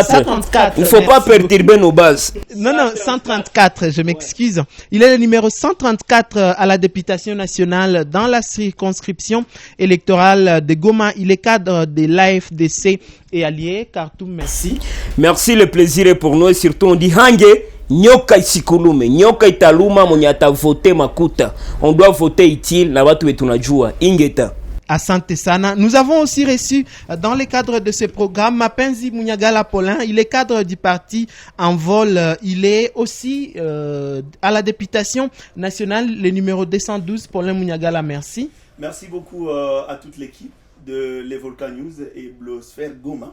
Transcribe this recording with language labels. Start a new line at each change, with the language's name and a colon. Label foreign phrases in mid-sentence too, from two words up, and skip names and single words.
French: Il ne faut pas perturber nos bases. Non, 134, je m'excuse. Il est le numéro 134 à la députation nationale dans la circonscription électorale de Goma. Il est cadre de l'AFDC et allié. Kartoum, merci. Merci, le plaisir est pour nous et surtout on dit
Swahili: nyoka isikulume, nyoka italuma mwenye atavote makuta.
French: On doit voter utile
Swahili: na watu wetu tunajua ingeta. Asante sana.
French: Nous avons aussi reçu dans le cadre de ce programme Mapenzi Munyagala Paulin. Il est cadre du parti En Vol. Il est aussi à la députation nationale, le numéro 212. Paulin Munyagala, merci. Merci beaucoup à toute l'équipe de Les Volcans News et Blogosphère Goma.